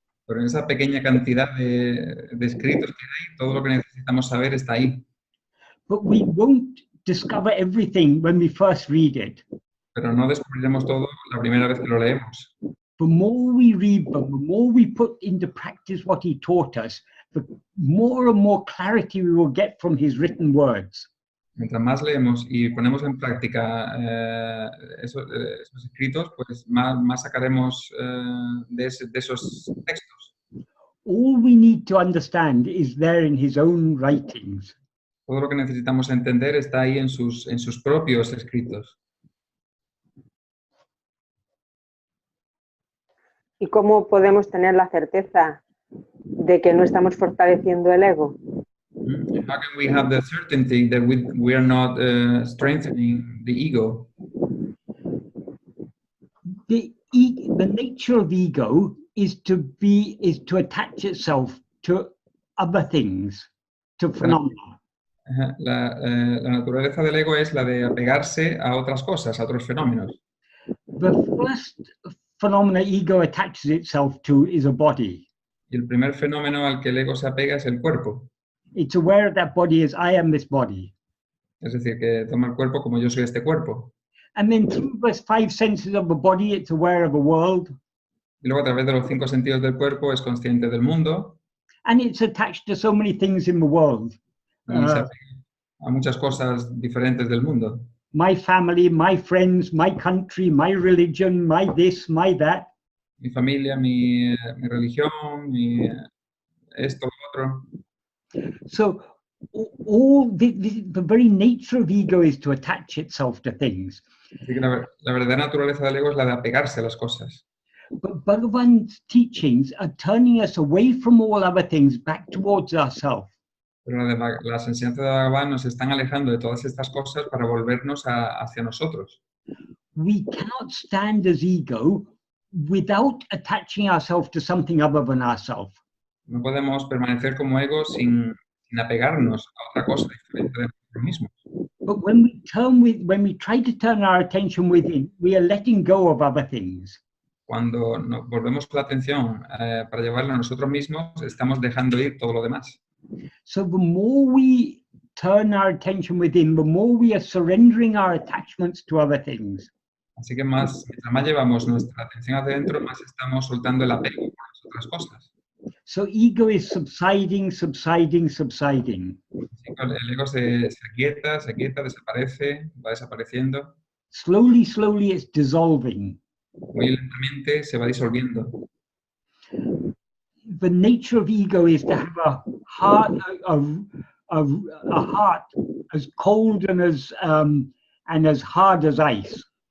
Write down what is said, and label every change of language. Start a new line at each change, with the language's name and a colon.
Spanish: Pero en esa pequeña cantidad de escritos que hay, todo lo que necesitamos saber está ahí.
English: But we won't discover everything when we first read it.
Spanish: Pero no descubriremos todo la primera vez que lo leemos.
English: The more we read them, the more we put into practice what he taught us, the more and more clarity we will get from his written words.
Spanish: Mientras más leemos y ponemos en práctica esos escritos, pues más sacaremos de esos textos.
English: All we need to understand is there in his own writings.
Spanish: Todo lo que necesitamos entender está ahí en sus propios escritos. ¿Y cómo podemos tener la certeza de que no estamos fortaleciendo el ego?
English: How can we have the certainty that we are not strengthening the ego? The nature of ego is to attach itself to other things, to phenomena.
Spanish: La naturaleza del ego es la de apegarse a otras cosas, a otros fenómenos.
English: The first phenomena ego attaches itself to is a body.
Spanish: Y el primer fenómeno al que el ego se apega es el cuerpo.
English: It's aware of that body as I am this body.
Spanish: Es decir, que toma el cuerpo como yo soy este cuerpo.
English: And then through the 5 senses of the body, it's aware of the world.
Spanish: Y luego a través de los 5 sentidos del cuerpo es consciente del mundo.
English: And it's attached to so many things in the world.
Spanish: Y se apega a muchas cosas diferentes del mundo.
English: My family, my friends, my country, my religion, my this, my that.
Spanish: Mi familia, mi religión, esto, lo otro.
English: So all the very nature of ego is to attach itself to things.
Spanish: Así que la verdadera naturaleza del ego es la de apegarse a las cosas.
English: But Bhagavan's teachings are turning us away from all other things back towards ourselves.
Spanish: Pero las enseñanzas de Bhagavan nos están alejando de todas estas cosas para volvernos hacia nosotros.
English: We cannot stand as ego without attaching ourselves to something other than ourselves.
Spanish: No podemos permanecer como ego sin apegarnos a otra cosa diferente de nosotros mismos.
English: But when we try to turn our attention within, we are letting go of other things.
Spanish: Cuando nos volvemos la atención para llevarla a nosotros mismos, estamos dejando ir todo lo demás.
English: So the more we turn our attention within, the more we are surrendering our attachments to other things.
Spanish: Así que mientras más llevamos nuestra atención hacia adentro, más estamos soltando el apego por las otras cosas.
English: So ego is subsiding, subsiding, subsiding.
Spanish: Así que el ego se quieta, desaparece, va desapareciendo.
English: Slowly, slowly it's dissolving.
Spanish: Muy lentamente se va disolviendo.
English: The nature of ego is to have a heart, a heart as cold and as hard as ice.